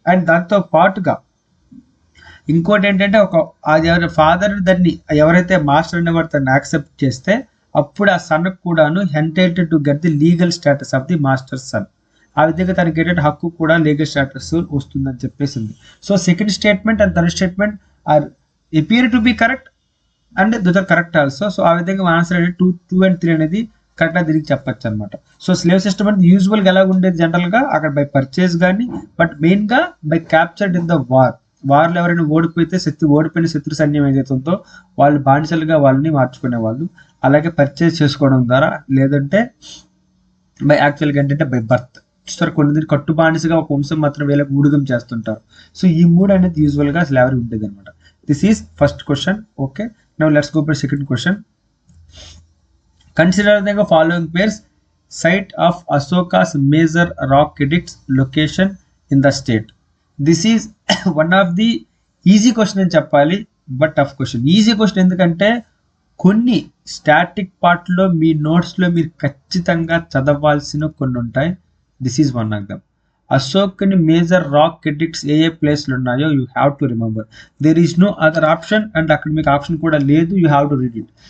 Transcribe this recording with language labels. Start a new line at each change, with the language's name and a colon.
Telugu: And దాంతో పాటుగా ఇంకోటి ఏంటంటే ఒక అది ఎవరి ఫాదర్ దాన్ని ఎవరైతే మాస్టర్ అనేవాడు తను యాక్సెప్ట్ చేస్తే అప్పుడు ఆ సన్ కూడాను
English: Entitled to get the legal status of the master son.
Telugu: ఆ విధంగా తనకి ఏంటంటే హక్కు కూడా లీగల్ స్టేటస్ వస్తుందని చెప్పేసింది.
English: So second statement and third statement are appear to be correct and those are correct also.
Telugu: So ఆ విధంగా ఆన్సర్ అనేది 2 and 3 అనేది కరెక్ట్గా తిరిగి చెప్పచ్చు అనమాట. సో స్లేవ్ సిస్టమ్ అనేది యూజువల్గా ఎలా ఉండేది జనరల్గా అక్కడ బై పర్చేస్ కానీ, బట్ మెయిన్గా బై క్యాప్చర్డ్ ఇన్ ద వార్లో ఎవరైనా ఓడిపోయిన శత్రు సైన్యం ఏదైతే ఉందో వాళ్ళు బానిసలుగా వాళ్ళని మార్చుకునేవాళ్ళు, అలాగే పర్చేస్ చేసుకోవడం ద్వారా, లేదంటే బై యాక్చువల్గా ఏంటంటే బై బర్త్. చూస్తారు కొన్ని కట్టు బానిసగా ఒక వంశం మాత్రం వీళ్ళకి ఊడిగం చేస్తుంటారు. సో ఈ 3 అనేది యూజువల్గా స్లేవరీ ఉండేది అనమాట.
English: This is first question. Okay, now let's go for second question. Consider the following pairs: site of Ashoka's major rock edicts, location in the state. This is one of the easy question
Telugu: అని చెప్పాలి,
English: But tough question.
Telugu: Easy question ఎందుకంటే కొన్ని static పార్ట్లో మీ నోట్స్లో మీరు ఖచ్చితంగా చదవాల్సిన కొన్ని ఉంటాయి.
English: This is one of them.
Telugu: అశోక్ని major rock addicts ఏ ప్లేస్లు ఉన్నాయో
English: You have to remember. There is no other option, and
Telugu: అక్కడ మీకు ఆప్షన్ కూడా లేదు.
English: You have to read it.